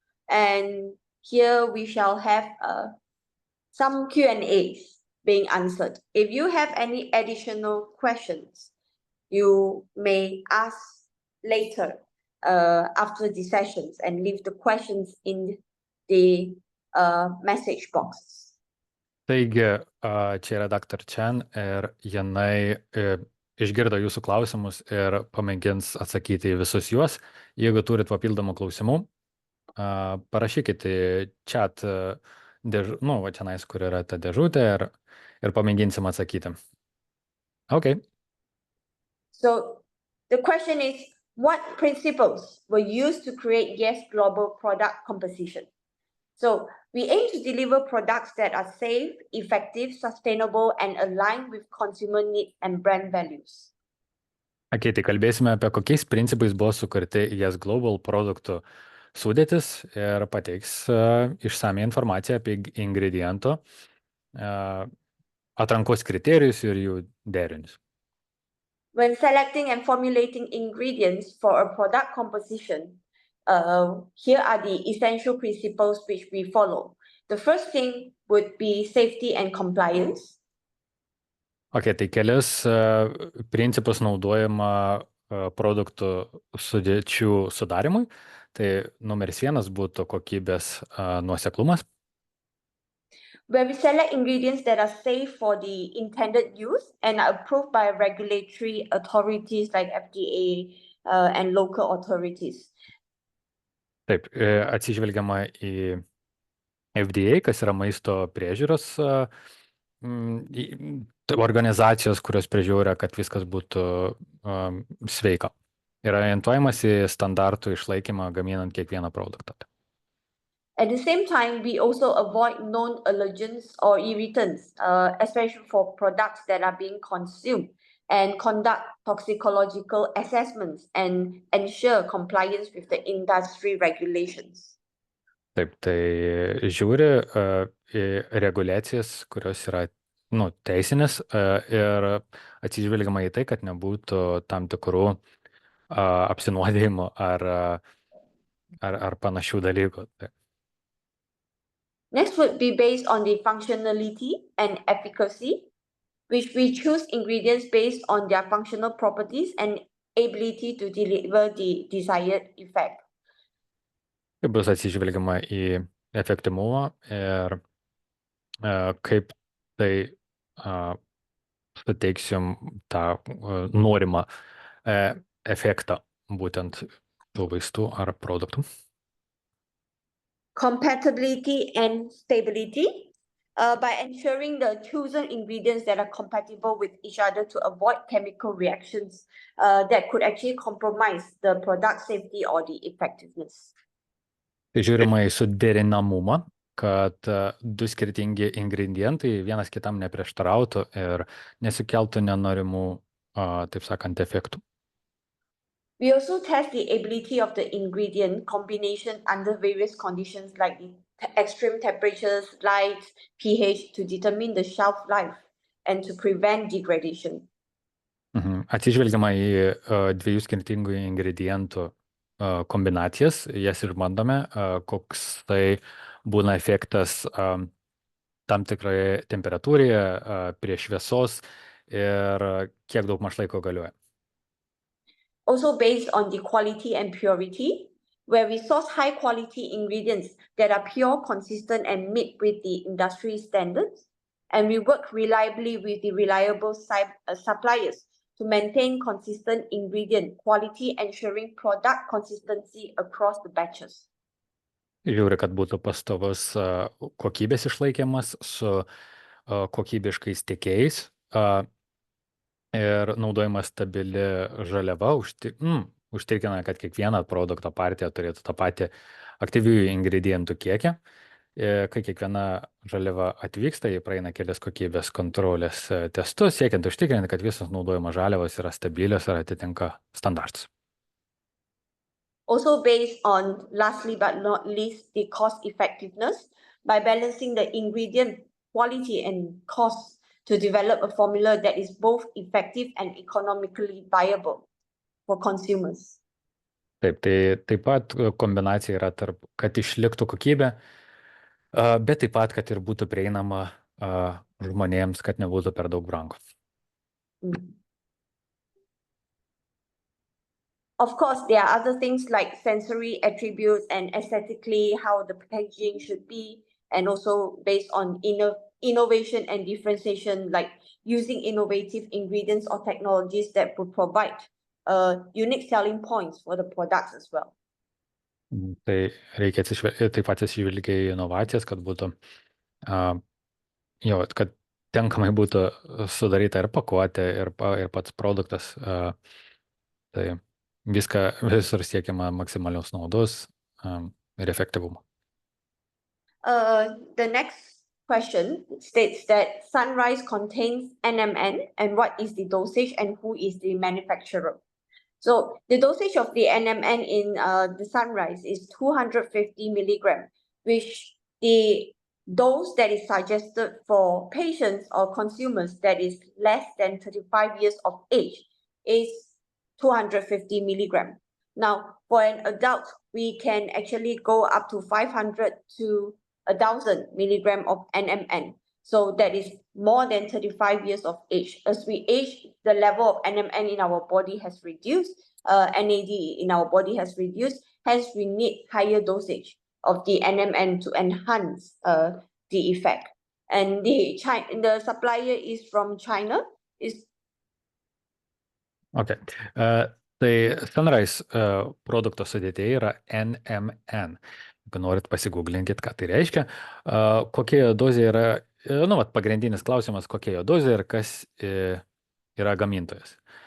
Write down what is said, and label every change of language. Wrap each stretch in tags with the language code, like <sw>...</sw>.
<en>And here we shall have some Q&As being answered. If you have any additional questions, you may ask later after the sessions and leave the questions in the message boxes.</en> <lt>Taigi, čia yra Daktares Chan ir jinai išgirdo jūsų klausimus ir pamėgins atsakyti į visus juos. Jeigu turit papildomų klausimų, parašykite chat va čia nais, kur yra ta dėžutė ir pamėginsim atsakyti.</lt> <en>Okay. So the question is, what principles were used to create Yes Global product composition? So we aim to deliver products that are safe, effective, sustainable, and aligned with consumer needs and brand values.</en> <lt>Okay, tai kalbėsime apie kokiais principais buvo sukurti Yes Global produktų sudėtis ir pateiks išsamią informaciją apie ingredientų atrankos kriterijus ir jų derinius.</lt> <en>When selecting and formulating ingredients for a product composition, here are the essential principles which we follow. The first thing would be safety and compliance.</en> <lt>Okay, tai kelis principus naudojama produktų sudėčių sudarimui. Tai numeris 1 būtų kokybės nuoseklumas.</lt> <en>Where we select ingredients that are safe for the intended use and are approved by regulatory authorities like FDA and local authorities.</en> <lt>Taip, atsižvelgiama į FDA, kas yra maisto priežiūros organizacijos, kurios priežiūria, kad viskas būtų sveika. Ir orientuojamas į standartų išlaikymą gaminant kiekvieną produktą.</lt> <en>At the same time, we also avoid known allergens or irritants, especially for products that are being consumed, and conduct toxicological assessments and ensure compliance with the industry regulations.</en> <lt>Taip, tai žiūri į reguliacijas, kurios yra teisinės ir atsižvelgiama į tai, kad nebūtų tam tikrų apsinuodėjimų ar panašių dalykų.</lt> <en>Next would be based on the functionality and efficacy, which we choose ingredients based on their functional properties and ability to deliver the desired effect.</en> <lt>Bus atsižvelgiama į efektyvumą ir kaip tai suteiksim tą norimą efektą būtent tų vaistų ar produktų.</lt> <en>Compatibility and stability, by ensuring the chosen ingredients that are compatible with each other to avoid chemical reactions that could actually compromise the product safety or the effectiveness.</en> <lt>Tai žiūrima į suderinamumą, kad du skirtingi ingredientai vienas kitam neprieštarautų ir nesukeltų nenorimų, taip sakant, efektų.</lt> <en>We also test the ability of the ingredient combination under various conditions like extreme temperatures, light, pH to determine the shelf life and to prevent degradation.</en> <lt>Atsižvelgiama į dviejų skirtingų ingredientų kombinacijas, jas išbandome, koks tai būna efektas tam tikroje temperatūroje, prie šviesos ir kiek daug maž laiko galioja.</lt> <en>Also based on the quality and purity, where we source high quality ingredients that are pure, consistent, and meet with the industry standards. And we work reliably with the reliable suppliers to maintain consistent ingredient quality, ensuring product consistency across the batches.</en> <lt>Žiūri, kad būtų pastovus kokybės išlaikymas su kokybiškais tiekėjais ir naudojama stabili žaliava užtikrina, kad kiekviena produkto partija turėtų tą patį aktyviųjų ingredientų kiekį. Kai kiekviena žaliava atvyksta, jie praeina kelias kokybės kontrolės testus, siekiant užtikrinti, kad visos naudojamos žaliavos yra stabilios ir atitinka standartus.</lt> <en>Also based on, lastly but not least, the cost effectiveness by balancing the ingredient quality and cost to develop a formula that is both effective and economically viable for consumers.</en> <lt>Taip, tai taip pat kombinacija yra tarp, kad išliktų kokybė, bet taip pat, kad ir būtų prieinama žmonėms, kad nebūtų per daug brangu.</lt> <en>Of course, there are other things like sensory attributes and aesthetically how the packaging should be, and also based on innovation and differentiation, like using innovative ingredients or technologies that would provide unique selling points for the products as well.</en> <lt>Tai reikia taip pat atsižvelgti į inovacijas, kad būtų, kad tinkamai būtų sudaryta ir pakuotė, ir pats produktas. Tai visur siekiama maksimalios naudos ir efektyvumo.</lt> <en>The next question states that sunrise contains NMN, and what is the dosage and who is the manufacturer? So the dosage of the NMN in the sunrise is 250 milligram, which the dose that is suggested for patients or consumers that is less than 35 years of age is 250 milligram. Now, for an adult, we can actually go up to 500 to 1,000 milligram of NMN. So that is more than 35 years of age. As we age, the level of NMN in our body has reduced, NAD in our body has reduced, hence we need higher dosage of the NMN to enhance the effect. And the supplier is from China. Okay.</en> <lt>Tai Sunrise produkto sudėtyje yra NMN. Jeigu norit pasigūglinkit, ką tai reiškia. Kokia dozė yra, pagrindinis klausimas, kokia jo dozė ir kas yra gamintojas.</lt>